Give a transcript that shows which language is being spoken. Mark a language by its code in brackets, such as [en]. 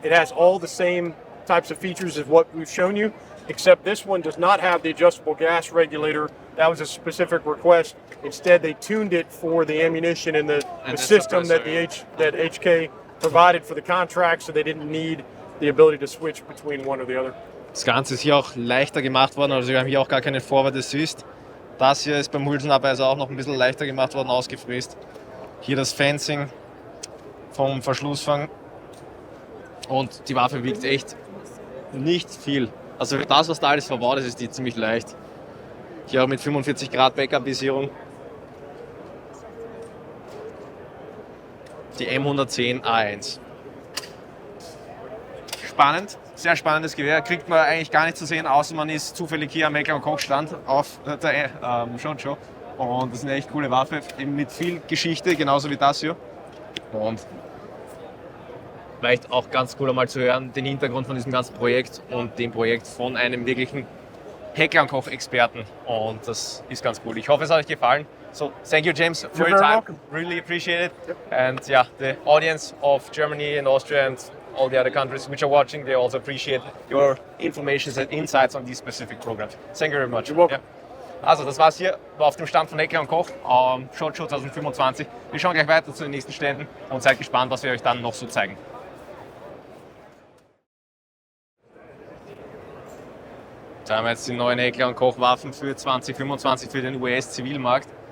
[en] It has all the same types of features as what we've shown you, except this one does not have the adjustable gas regulator. That was a specific request. Instead, they tuned it for the ammunition and the system that that HK provided for the contract, so they didn't need the ability to switch between one or the other. [de] Das Ganze ist hier auch leichter gemacht worden, also wir haben hier auch gar keine Forward Assist. Das hier ist beim Hülsenabweiser auch noch ein bisschen leichter gemacht worden, ausgefräst. Hier das Fencing vom Verschlussfang. Und die Waffe wiegt echt nicht viel. Also für das, was da alles verbaut ist, ist die ziemlich leicht. Hier auch mit 45 Grad Backup-Visierung. Die M110 A1. Spannend, sehr spannendes Gewehr. Kriegt man eigentlich gar nicht zu sehen, außer man ist zufällig hier am Heckler Koch Stand auf der Shotshow. Und das ist eine echt coole Waffe, eben mit viel Geschichte, genauso wie das hier. Und vielleicht auch ganz cool einmal zu hören, den Hintergrund von diesem ganzen Projekt und dem Projekt von einem wirklichen Heckler Koch Experten. Und das ist ganz cool. Ich hoffe, es hat euch gefallen. [en] So, thank you, James, for your time. Really appreciate it. Yep. And yeah, the audience of Germany and Austria and all the other countries which are watching, they also appreciate your information and insights on these specific programs. Thank you very much. You're welcome. [de] Ja. Also, das war's hier auf dem Stand von Heckler Koch, Shotshow 2025. Wir schauen gleich weiter zu den nächsten Ständen und seid gespannt, was wir euch dann noch so zeigen. Da haben wir jetzt die neuen Heckler Koch Waffen für 2025 für den US-Zivilmarkt.